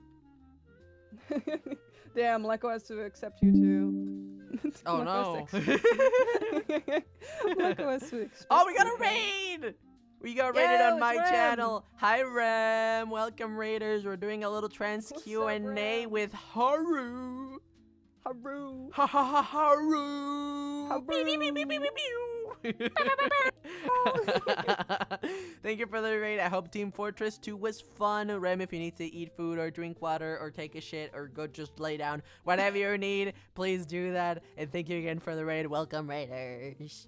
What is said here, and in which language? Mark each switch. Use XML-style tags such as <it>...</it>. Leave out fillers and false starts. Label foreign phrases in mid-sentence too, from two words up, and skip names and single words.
<en>Damn, Leko has to accept you too. Oh Leko has no. to accept- Leko has to accept Oh, we got you. a raid! We got raided Yo, on my it's Rem. channel. Hi, Rem. Welcome, raiders. We're doing a little trans What's up, Q&A Rem? with Haru. Haru. Ha ha ha, Haru. Haru. Pew, pew, pew, pew, pew, pew, pew. Thank you for the raid. I hope Team Fortress 2 was fun. Rem, if you need to eat food or drink water or take a shit or go just lay down, whatever you need, please do that. And thank you again for the raid. Welcome, raiders.</en>